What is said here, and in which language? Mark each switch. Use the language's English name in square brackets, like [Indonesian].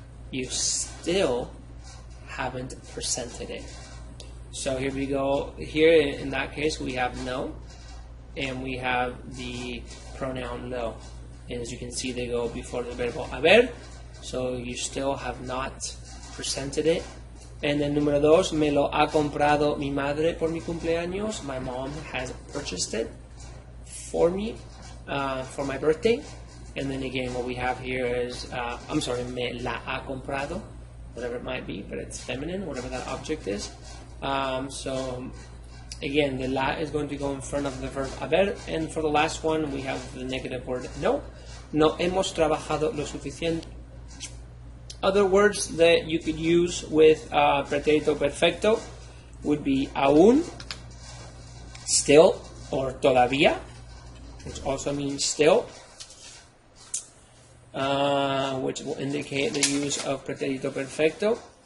[English] You still haven't presented it. So here we go. Here in that case we have no, and we have the pronoun lo. And as you can see, they go before the verbo haber. So you still have not presented it. And then [Spanish] número dos, me lo ha comprado mi madre por mi cumpleaños. [English] My mom has purchased it for me for my birthday. And then again, what we have here is, [Spanish] me la ha comprado, [English] whatever it might be, but it's feminine, whatever that object is. So again, the la is going to go in front of the verb haber. And for the last one, we have the negative word no. [Spanish] No hemos trabajado lo suficiente. [English] Other words that you could use with Preterito perfecto would be aún, still, or todavía, which also means still, which will indicate the use of Preterito perfecto.